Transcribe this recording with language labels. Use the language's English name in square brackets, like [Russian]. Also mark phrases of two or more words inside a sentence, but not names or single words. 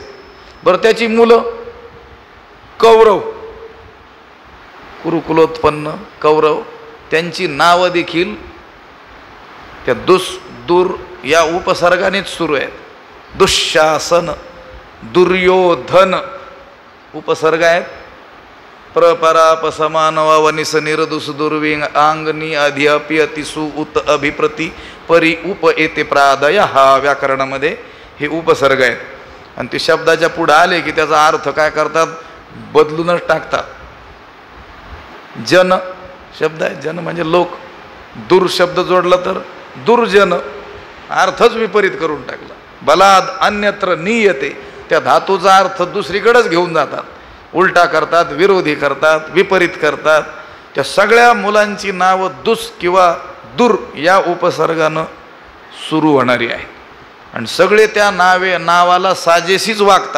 [Marathi] बरं, त्याची मुलं कौरव, कुरुकुलोत्पन्न कौरव, त्यांची नावं देखील त्या दुर या उपसर्गानेच सुरू आहेत. दुःशासन, दुर्योधन उपसर्ग आहेत. [Sanskrit] प्रपरापसमानवावनिस निर्दुस दुर्विंग आंगनी अधिअपि अतिसु उत अभिप्रती परी उप येते प्रादय. [Marathi] हा व्याकरणामध्ये हे उपसर्ग आहेत. आणि ते शब्दाच्या पुढे आले की त्याचा अर्थ काय करतात? बदलूनच टाकतात. जन शब्द आहे, जन म्हणजे लोक. दूर शब्द जोडला तर दुर्जन, अर्थच विपरीत करून टाकला. [Sanskrit] बलाद अन्यत्र नीयते, [Marathi] त्या धातूचा अर्थ दुसरीकडेच घेऊन जातात, उलटा करतात, विरोधी करतात, विपरीत करतात. त्या सगळ्या मुलांची नावं दुस किंवा दूर या उपसर्गानं सुरू होणारी आहे. आणि सगळे त्या नावाला साजेशीच वागतात.